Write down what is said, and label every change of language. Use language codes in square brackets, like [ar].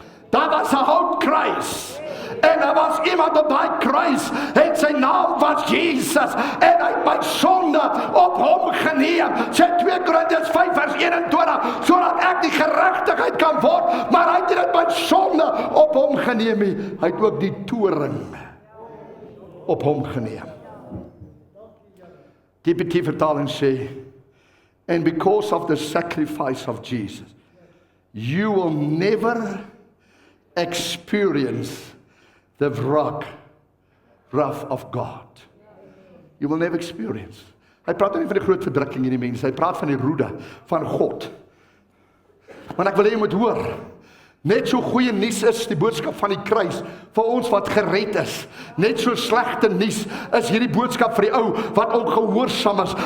[af] Daar was 'n houtkruis. En daar was iemand op daai kruis, en sy naam was Jesus, en hy het my sonde op hom geneem. Sê 2 Korintiërs 5 vers 21, sodat ek die geregtigheid kan word, maar hy het dit my sonde op hom geneem. Hy het ook die toorn op hom geneem. Die vertaling sê, [en] and because of the sacrifice of Jesus, you will never experience the wrath of God. You will never experience. [af] Hy praat nie van die groot verdrukking in die mense, hy praat van die roede van God. Want ek wil hê jy moet hoor, net so goeie nuus is die boodskap van die kruis vir ons wat gered is. Net so slegte nuus is hierdie boodskap vir die ou wat ongehoorsaam is.